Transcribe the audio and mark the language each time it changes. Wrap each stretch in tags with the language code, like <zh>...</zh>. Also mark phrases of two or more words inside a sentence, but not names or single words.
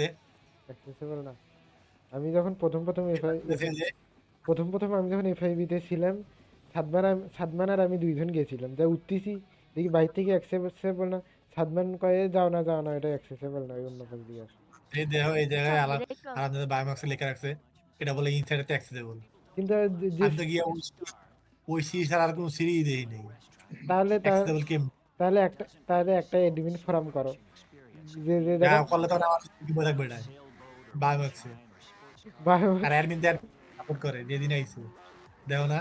<bn>অ্যাক্সেসিবল না। আমি যখন প্রথম প্রথম আমি যখন FIB-তে ছিলাম, সাদমান আর আমি দুইজন গেছিলাম, যা উঠতেছি দেখি বাইরে থেকে অ্যাক্সেসেবল না। সাদমান কয়ে যাও না যাও না, এটা অ্যাক্সেসেবল না, অন্য পাশ দিয়ে আসো। এই দেখো এই জায়গায়</bn> <tr>Tamam</tr> <bn>আলাদা</bn> <tr>yelek lazım.</tr> <bn>আলাদা বায়োমাক্সে লেখা রাখছে এটা বলে</bn> <en>inside accessible</en> <bn>কিন্তু যে আমি তো গিয়ে ওই সিঁড়ি ছাড়া আর কোনো সিঁড়ি দেই নেই তাহলে অ্যাক্সেসেবল কেম তাহলে একটা</bn> <en>admin forum</en> <bn>করো, যে যে দেখো করলে তো আমার কি মনে থাকবে এটা বায়োমাক্সে আর</bn> <en>admin then support</en> <bn>করে যেদিন আইছে দেখো না</bn>